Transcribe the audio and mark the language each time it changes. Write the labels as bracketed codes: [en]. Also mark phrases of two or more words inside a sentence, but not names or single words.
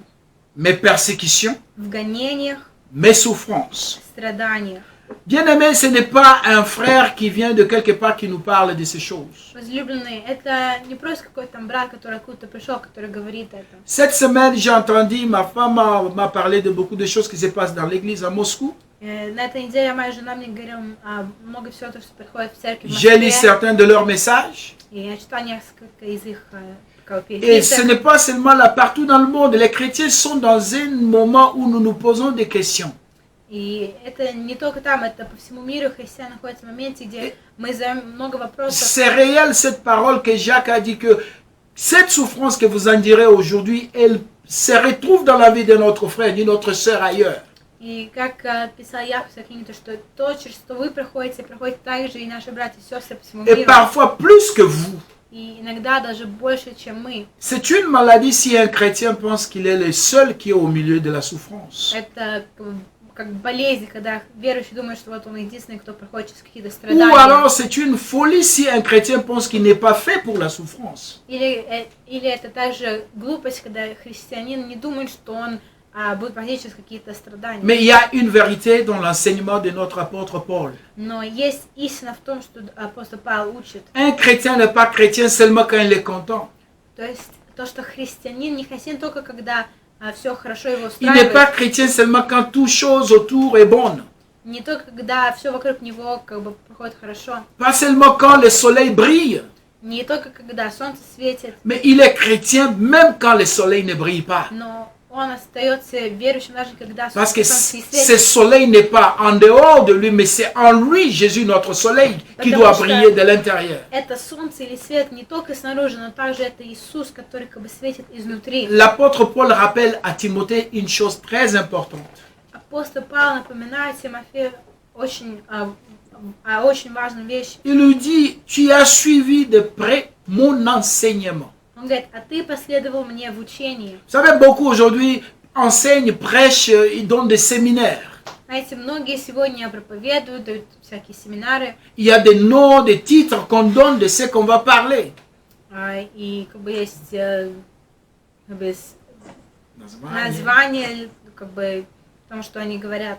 [fr] mes persécutions, [ru] в гонениях, [fr] mes souffrances. [ru] страданиях. [fr] Bien-aimé, ce n'est pas un frère qui vient de quelque part qui nous parle de ces choses. [ru] Возлюбленные, это не просто какой-то там брат, который откуда-то пришел, который говорит это. [fr] Cette semaine, j'ai entendu, ma femme m'a parlé de beaucoup de choses qui se passent dans l'église à Moscou. [ru] На этой неделе моя жена мне говорила много всего, что происходит в церкви в [fr] J'ai lu [ru] Москве. [fr] certains de leurs messages. [ru] И я читала несколько из их [fr] Et ce [ru] переписок. [fr] n'est pas seulement là, partout dans le monde. Les chrétiens sont dans un moment où nous nous posons des questions. [ru] И это не только там, это по всему миру. Христиане находятся в моменте, где мы задаем много вопросов. [fr] C'est réel cette parole que Jacques a dit que cette souffrance que vous endirez aujourd'hui, elle se retrouve dans la vie de notre frère, de notre sœur ailleurs. [ru] И как писал Яков в своей книге, что то, через что вы проходите, проходят также и наши братья и сестры по всему [fr] Et [ru] миру. [fr] parfois plus que vous. [ru] И иногда даже больше, чем мы. [fr] C'est une maladie si un chrétien pense qu'il est le seul qui est au milieu de la souffrance. [ru] Это как болезнь, когда верующий думает, что вот он единственный, кто проходит через какие-то [fr] Ou [ru] страдания. [fr] alors c'est une folie si un chrétien pense qu'il n'est pas fait pour la souffrance. [ru] Или это также глупость, когда христианин не думает, что он будет проходить через какие-то страдания. [fr] Mais il y a une vérité dans l'enseignement de notre apôtre Paul. [ru] Но есть истина в том, что апостол Павел учит. [fr] Un chrétien n'est pas chrétien seulement quand il est content. [ru] То есть то, что христианин не христианин только когда все хорошо его [fr] Il n'est pas [ru] устраивает. [fr] chrétien seulement quand toute chose autour est bonne. [ru] Не только когда все вокруг него как бы проходит хорошо. [fr] Pas seulement quand le soleil brille. [ru] Не только когда солнце светит, [fr] Mais il est chrétien même quand le soleil ne brille pas. [ru] но он остается верующим даже когда [fr] Parce que [ru] солнце не [fr] ce [ru] светит. [fr] soleil n'est pas en dehors de lui, mais c'est en lui, Jésus, notre soleil, qui doit briller de l'intérieur. [ru] Это солнце или свет не только снаружи, но также это Иисус, который как бы светит изнутри. [fr] L'apôtre Paul rappelle à Timothée une chose très importante. [ru] Апостол Павел напоминает Тимофею очень важную вещь. [fr] Il lui dit, tu as suivi de près mon enseignement. [ru] Он говорит, а ты последовал мне в учении. [fr] Vous savez, beaucoup aujourd'hui enseignent, prêchent, ils donnent des séminaires. [ru] Знаете, многие сегодня проповедуют, дают всякие семинары. [fr] Il y a des noms, des titres qu'on donne de ce qu'on va parler. [ru] И как бы есть как бы, названия, как бы, потому что они говорят.